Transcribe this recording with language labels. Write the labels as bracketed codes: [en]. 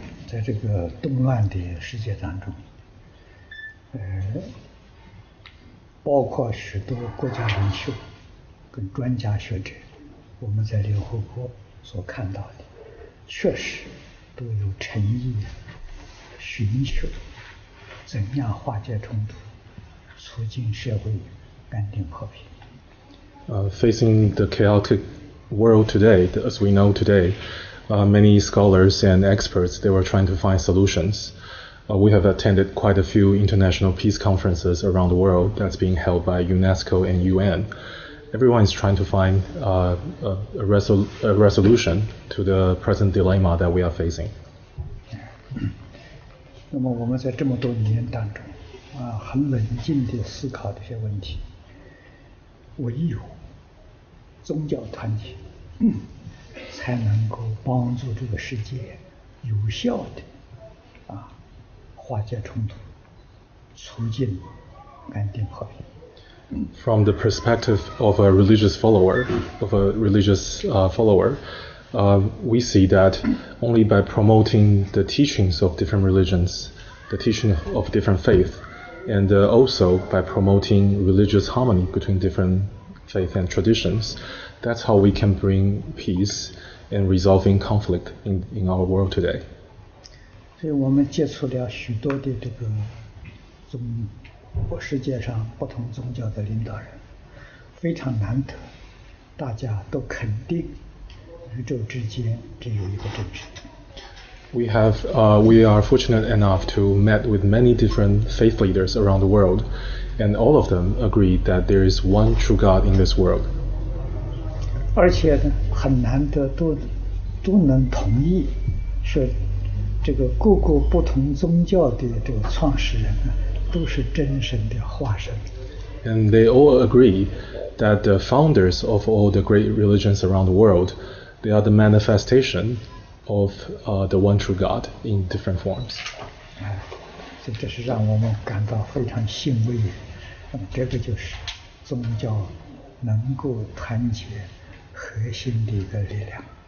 [zh] 在这个动乱的世界当中，包括许多国家领袖跟专家学者，我们在联合国所看到的，确实都有诚意寻求怎样化解冲突，促进社会安定和平。 [en] Facing the chaotic world today, as we know today, many scholars and experts, they were trying to find solutions We have attended quite a few international peace conferences around the world that's being held by UNESCO and UN. Everyone is trying to find a resolution to the present dilemma that we are facing. [zh] 那么我们在这么多年当中，很冷静地思考这些问题，唯有宗教团结，才能够帮助这个世界有效地化解冲突，促进安定和平。 [en] From the perspective of a religious follower, we see that only by promoting the teachings of different religions, the teaching of different faith, and also by promoting religious harmony between different faith and traditions, that's how we can bring peace and resolving conflict in our world today. [zh] 所以我们接触了许多的这个世界上不同宗教的领导人，非常难得，大家都肯定宇宙之间只有一个真神。 [en] We are fortunate enough to meet with many different faith leaders around the world, and all of them agree that there is one true God in this world. [zh] 而且呢，很难得都能同意说，这个各个不同宗教的这个创始人呢，都是真神的化身。 [en] And they all agree that the founders of all the great religions around the world, they are the manifestation of the one true God in different forms. [zh] 所以这是让我们感到非常欣慰。这个就是宗教能够团结核心的一个力量。